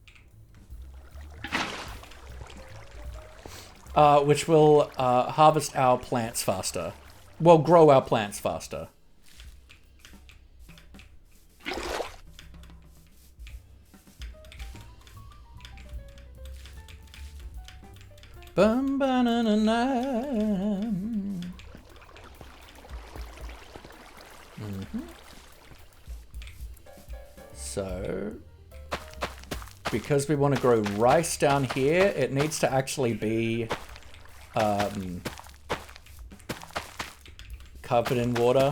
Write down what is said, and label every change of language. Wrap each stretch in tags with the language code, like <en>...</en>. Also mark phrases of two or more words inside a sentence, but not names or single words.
<en>which will harvest our plants faster. Well, grow our plants faster. Bum ba na na na. So because we want to grow rice down here, it needs to actually be covered in water.</en>